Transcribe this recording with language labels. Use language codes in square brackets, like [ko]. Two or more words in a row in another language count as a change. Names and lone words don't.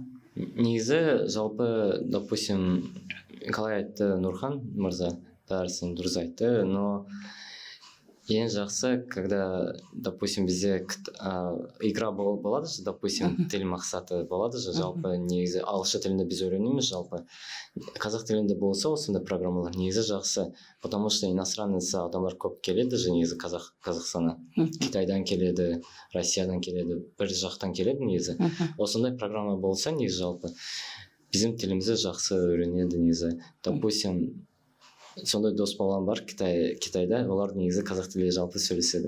[kk] Негізі жалпы, допустим, қалай айтты Нұрхан мырза, бәрісін дұрыс айтты, но ең жақсы, [ru] когда, допустим, [kk] бізде игра болады же, допустим, тіл мақсаты болады же, жалпы негізі ағылшын тілінде біз үйренеміз жалпы. Қазақ тілінде болса осындай программалар негізі жақсы, [ru] потому что иностранец [kk] адамдар көп келеді же негізі Қазақстана. Китайдан келеді, Россиядан келеді, бір жақтан келеді негізі. Осындай программа болса негізі жалпы біздің тілімізді жақсы үйренеді негізі. Допустим, сондай дос болған бар Китайда, олар негізі қазақ тілінде жалпы сөйлеседі.